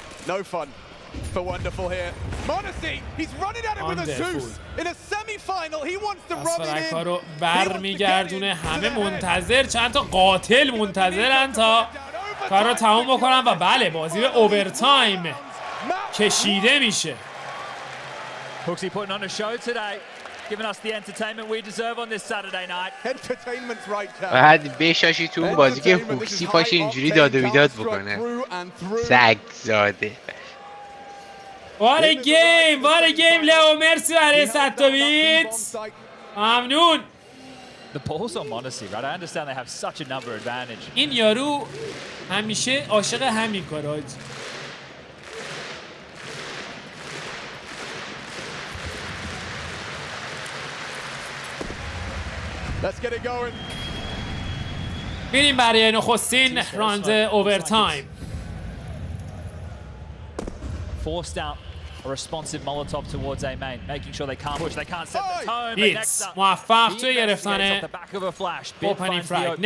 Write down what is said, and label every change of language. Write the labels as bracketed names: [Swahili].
[English] No fun for Wonderful here. Monesi, he's running at it with a Zeus. In a semi-final, he wants to run it in. [Persian] کارو برمیگردونه. همه منتظر، چند تا قاتل منتظرن تا کارو تموم بکنن و بله بازی به اوورتایم کشیده میشه. [English] Hooksy putting on a show today, giving us the entertainment we deserve on this Saturday night. Entertainment's right there. [Persian] بعد بشاشی تو اون بازی که هوکسی پاشه اینجوری داد و بیداد بکنه. سگ زاده. واره گیم لئو مرسی برای 100 تا بیت. ممنون. [English] The balls on Monesi, right? I understand they have such a number advantage. [Persian] این یارو همیشه عاشق همین کاراج. [English] Let's get it going. [Persian] میریم برای نخستین راند اوورتایم. [English] Forced out a responsive Molotov towards A main, making sure they can't push, they can't set the tone. [Persian] بیتس موفق توی گرفتن اوپنینگ فرگ.